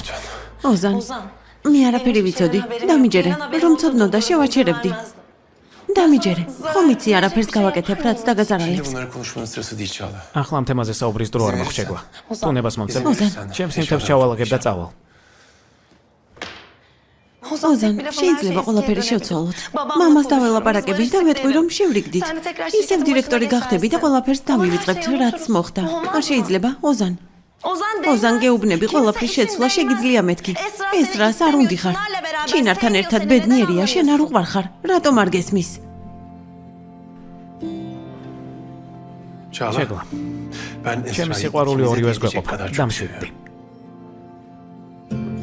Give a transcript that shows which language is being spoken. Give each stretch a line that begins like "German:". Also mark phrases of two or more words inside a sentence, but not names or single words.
Georgian: ოზან, მე არაფერი ვიცოდი. დამიჯერე, რომ ცოდნოდა შევაჩერებდი. დამიჯერე, ხომ იცი არაფერს გავაკეთებ, რაც
Turkish: Şimdi
Georgian: დაგაზარალებს.
Turkish: bunları konuşmanın sırası değil Çağla.
Georgian: ახლა ამ თემაზე საუბრის დრო არ მოხჩეგლა. თუ ნებას მომწევ, ოზან. ჩემს ნივთებს ჩავალაგებ და წავალ. ოზან, შეიძლება ყველაფერი შევცვალოთ. მამას დაველაპარაკები და ვეტყვი, რომ შევრიგდით. ისევ დირექტორი გახდები და ყველაფერს დამივიწყებთ, რაც მოხდა. არ შეიძლება, ოზან. ოზან, გეუბნები, ყველაფრის შეცვლა შეგიძლია მეთქი. ეს რას არ უნდი ხარ. ჩინართან ერთად ბედნიერია, შენ არ უყვარ ხარ. რატომ არ გესმის? Çağla, ჩეგლა.
Turkish: ben
Georgian: ჩემი
Turkish: Esra'yı
Georgian: სიყვარული
Turkish: ikimize
Georgian: ორივეს
Turkish: diyecek
Georgian: გვეყოფა.
Turkish: kadar çok
Georgian: დამშვიდდი.
Turkish: seviyorum.